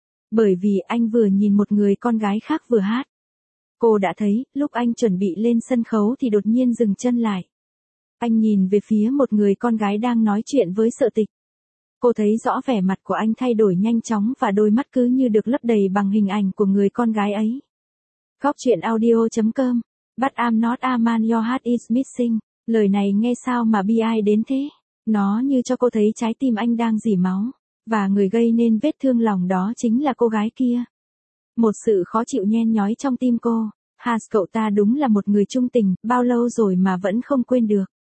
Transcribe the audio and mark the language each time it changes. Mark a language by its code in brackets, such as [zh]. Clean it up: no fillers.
[vi] Bởi vì anh vừa nhìn một người con gái khác vừa hát. Cô đã thấy, lúc anh chuẩn bị lên sân khấu thì đột nhiên dừng chân lại. Anh nhìn về phía một người con gái đang nói chuyện với Sở Tịch. Cô thấy rõ vẻ mặt của anh thay đổi nhanh chóng, và đôi mắt cứ như được lấp đầy bằng hình ảnh của người con gái ấy. Góc truyện audio.com. [en] But I'm not a man your heart is missing. [vi] Lời này nghe sao mà bi ai đến thế? Nó như cho cô thấy trái tim anh đang rỉ máu, và người gây nên vết thương lòng đó chính là cô gái kia. Một sự khó chịu nhen nhói trong tim cô. Has, cậu ta đúng là một người trung tình, bao lâu rồi mà vẫn không quên được.